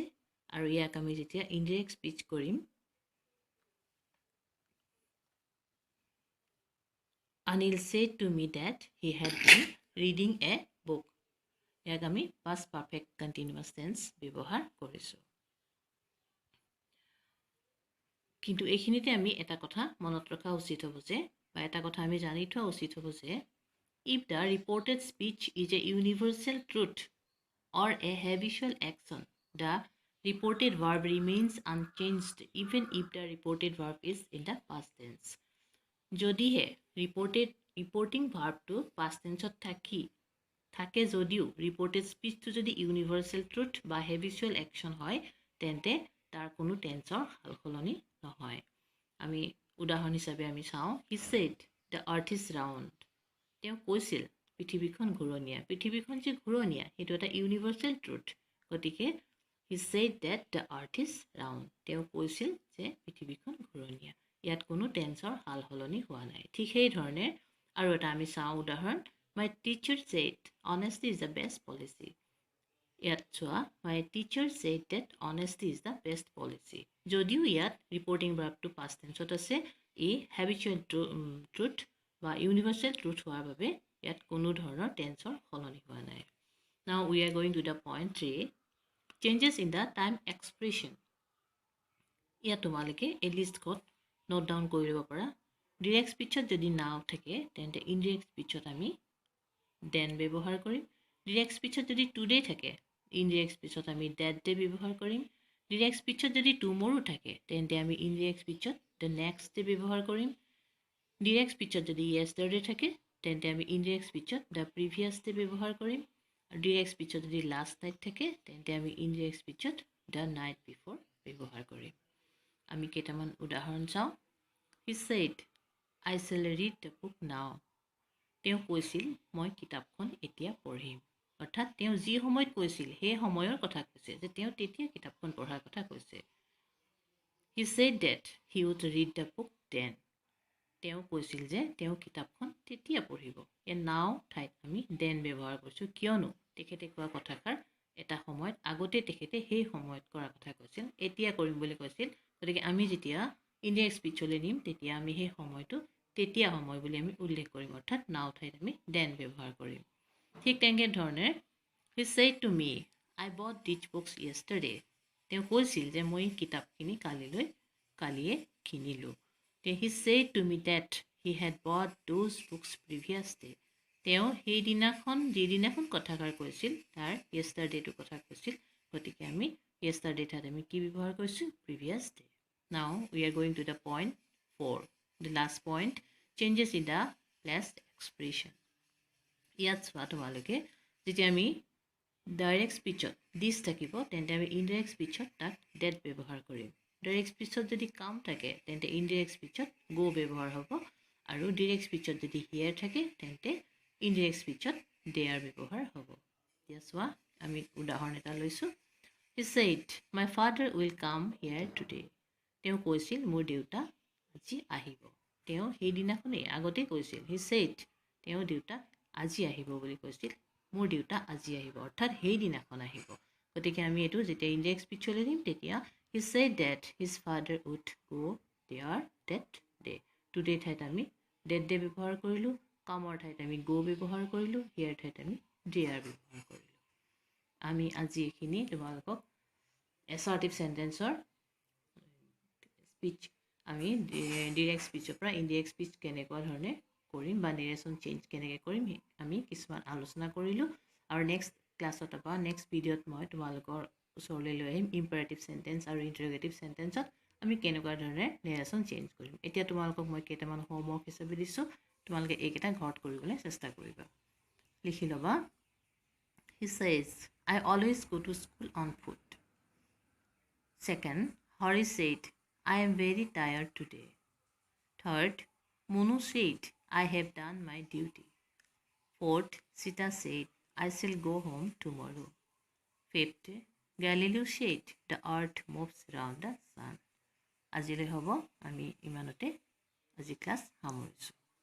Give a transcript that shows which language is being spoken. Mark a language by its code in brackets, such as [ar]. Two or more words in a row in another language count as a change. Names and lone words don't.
[as] আৰু ইয়াক আমি যেতিয়া [en] indirect speech [as] কৰিম, [en] Anil said to me that he had been reading a book, [as] ইয়াক আমি [en] past perfect continuous tense [as] ব্যৱহাৰ কৰিছোঁ। কিন্তু এইখিনিতে আমি এটা কথা মনত ৰখা উচিত হ'ব যে, বা এটা কথা আমি জানি থোৱা উচিত হ'ব যে, [en] if the reported speech is a universal truth or a habitual action, the reported verb remains unchanged even if the reported verb is in the past tense. [as] যদিহে [en] reporting verbটো past tenseত [as] থাকে যদিও [en] reported speechটো [as] যদি [en] universal truth [as] বা [en] habitual action [as] হয় তেন্তে তাৰ কোনো টেন্সৰ সালসলনি নহয়। আমি উদাহৰণ হিচাপে আমি চাওঁ, [en] he said the earth is round, [as] তেওঁ কৈছিল পৃথিৱীখন ঘূৰণীয়া। পৃথিৱীখন যে ঘূৰণীয়া সেইটো এটা [en] universal truth, [as] গতিকে [en] he said that the earth is round, [as] তেওঁ কৈছিল যে পৃথিৱীখন ঘূৰণীয়া। ইয়াত কোনো টেন্সৰ হাল হলনি হোৱা নাই ঠিক সেই ধৰণে আৰু এটা আমি চাওঁ উদাহৰণ [en] my teacher said honesty is the best policy [as] ইয়াত চোৱা [en] my teacher said that honesty is the best policy [as] যদিও ইয়াত [en] reporting verbটো past tenseত [as] আছে ই [en] habitual truth [as] বা [en] universal truth [as] হোৱাৰ বাবে ইয়াত কোনো ধৰণৰ টেন্সৰ হলনি হোৱা নাই [en] now we are going to the point 3 changes in the time expression [as] ইয়াত তোমালোকে এই লিষ্টত [en] note down [as] কৰি ল'ব পাৰা [en] direct speechত [as] যদি নাও থাকে তেন্তে [en] indirect speechত [as] আমি দেন ব্যৱহাৰ কৰিম [en] direct speechত [as] যদি টুডে থাকে [en] indirect speechত [as] আমি [en] that day [as] ব্যৱহাৰ কৰিম [en] direct speechত [as] যদি টুমৰো থাকে তেন্তে আমি [en] indirect speechত the next day [as] ব্যৱহাৰ কৰিম [en] direct speechত [as] যদি য়েষ্টাৰডে থাকে তেন্তে আমি [en] indirect speechত the previous day [as] ব্যৱহাৰ কৰিম আৰু [en] direct speechত [as] যদি [en] last night [as] থাকে তেন্তে আমি [en] indirect speechত the night before [as] ব্যৱহাৰ কৰিম আমি কেইটামান উদাহৰণ চাওঁ [en] he said I shall read the book now [as] তেওঁ কৈছিল মই কিতাপখন এতিয়া পঢ়িম অৰ্থাৎ তেওঁ যি সময়ত কৈছিল সেই সময়ৰ কথা কৈছে যে তেওঁ তেতিয়া কিতাপখন পঢ়াৰ কথা কৈছে [en] he said that he would read the book then [as] তেওঁ কৈছিল যে তেওঁ কিতাপখন তেতিয়া পঢ়িব এই নাও ঠাইত আমি then ব্যৱহাৰ কৰিছোঁ কিয়নো তেখেতে কোৱা কথাষাৰ এটা সময়ত আগতে তেখেতে সেই সময়ত কৰা কথা কৈছিল এতিয়া কৰিম বুলি কৈছিল গতিকে আমি যেতিয়া [en] indirect speechলৈ [as] নিম তেতিয়া আমি সেই সময়টো তেতিয়া সময় বুলি আমি উল্লেখ কৰিম অৰ্থাৎ নাও ঠাইত আমি then ব্যৱহাৰ কৰিম ঠিক তেনেকে ধৰণে [en] he said to me I bought these books yesterday [as] তেওঁ কৈছিল যে মই কিতাপখিনি কালিয়ে কিনিলোঁ [en] he said to me that he had bought those books previous day [as] তেওঁ যিদিনাখন কথাষাৰ কৈছিল তাৰ yesterday-টো কথা কৈছিল গতিকে আমি yesterday ঠাইত আমি কি ব্যৱহাৰ কৰিছোঁ [en] previous day now we are going to the point 4 the last point changes in the past expression [as] ইয়াত চোৱা তোমালোকে যেতিয়া আমি [en] direct speechত [as] দিছ থাকিব তেন্তে আমি [en] indirect speechত [as] তাক ডেট ব্যৱহাৰ কৰিম [en] direct speechত [as] যদি কাম থাকে তেন্তে [en] indirect speechত [as] গো ব্যৱহাৰ হ'ব আৰু [en] direct speechত [as] যদি হিয়াৰ থাকে তেন্তে [en] indirect speechত [as] দেয়াৰ ব্যৱহাৰ হ'ব এতিয়া চোৱা আমি উদাহৰণ এটা লৈছোঁ he [en] said my father will come here today [as] তেওঁ কৈছিল মোৰ দেউতা আজি আহিব তেওঁ সেইদিনাখনেই আগতেই কৈছিল he said তেওঁ দেউতা আজি আহিব বুলি কৈছিল মোৰ দেউতা আজি আহিব অৰ্থাৎ সেইদিনাখন আহিব গতিকে আমি এইটো যেতিয়া [en] indirect speechলৈ [as] দিম তেতিয়া [en] he said that his father would go there that day [as] today ঠাইত আমি [en] that day [as] ব্যৱহাৰ কৰিলোঁ কামৰ ঠাইত আমি go ব্যৱহাৰ কৰিলোঁ here ঠাইত আমি there ব্যৱহাৰ কৰিলোঁ আমি আজি এইখিনি তোমালোকক [en] assertive sentence-ৰ [as] স্পিচ আমি [en] direct speechৰ [as] পৰা [en] indirect speech [as] কেনেকুৱা ধৰণে কৰিম বা [en] narration change [as] কেনেকৈ কৰিম আমি কিছুমান আলোচনা কৰিলোঁ আৰু [en] next classত [as] বা [en] next videoত [as] মই তোমালোকৰ ওচৰলৈ লৈ আহিম [en] imperative sentence [as] আৰু [en] interrogative sentenceত [as] আমি কেনেকুৱা ধৰণে [en] narration change [as] কৰিম এতিয়া তোমালোকক মই কেইটামান হোমৱৰ্ক হিচাপে দিছোঁ তোমালোকে এইকেইটা ঘৰত কৰিবলৈ চেষ্টা কৰিবা লিখি ল'বা [en] he says I always go to school on foot second Hari said I am very tired today third Monu said I have done my duty fourth Sita said I shall go home tomorrow fifth Galileo said the earth moves around the sun [as] আজিলৈ হ'ব আমি ইমানতে আজি ক্লাছ সামৰিছোঁ